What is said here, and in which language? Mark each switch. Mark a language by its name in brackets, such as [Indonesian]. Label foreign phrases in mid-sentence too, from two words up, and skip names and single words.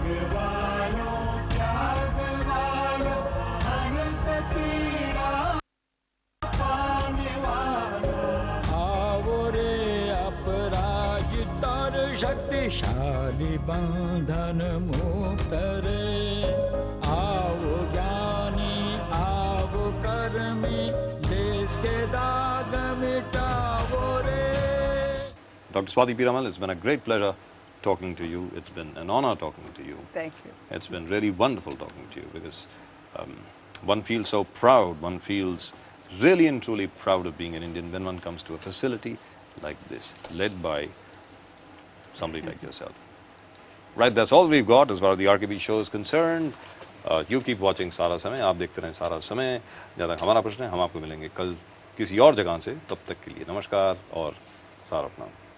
[Hindi] वालो त्याग वालो, अनंत पीड़ा पाने वालो, आवो रे अपराजित और शक्तिशाली बंधन मुक्त रे, आओ ज्ञानी आओ कर्मी, देश के दाग मिटाओ रे. [English] Dr. Swati Piramal, it's been a great pleasure talking to you. It's been an honor talking to you. Thank you. It's been really wonderful talking to you because one feels so proud, one feels really and truly proud of being an Indian when one comes to a facility like this, led by somebody like yourself. Right, that's all we've got as far as the RKB show is concerned. You keep watching [Hindi] सारा समय, आप देखते रहें सारा समय. जहाँ तक हमारा प्रश्न है, हम आपको मिलेंगे कल किसी और जगह से. तब तक के लिए नमस्कार और सारा प्रणाम.